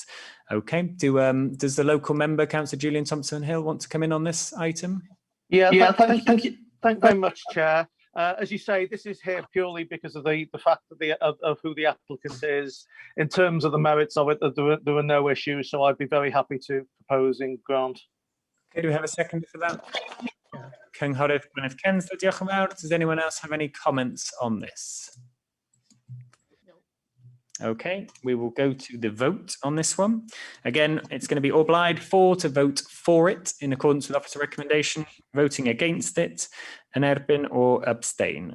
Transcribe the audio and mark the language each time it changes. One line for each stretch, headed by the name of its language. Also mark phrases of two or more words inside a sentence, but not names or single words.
English: Okay, does the local member, Councillor Julian Thompson Hill, want to come in on this item? Yeah, thank you. Thank you very much, Chair. As you say, this is here purely because of the fact of who the applicant is. In terms of the merits of it, there were no issues, so I'd be very happy to propose in grant. Okay, do we have a second for that?
Welsh: Cynghorydd Gwyneth Kensler, diolch yn fawr.
English: Does anyone else have any comments on this? Okay, we will go to the vote on this one. Again, it's going to be obliged to vote for it in accordance with officer recommendation, voting against it,
Welsh: an erbyn
English: or abstain.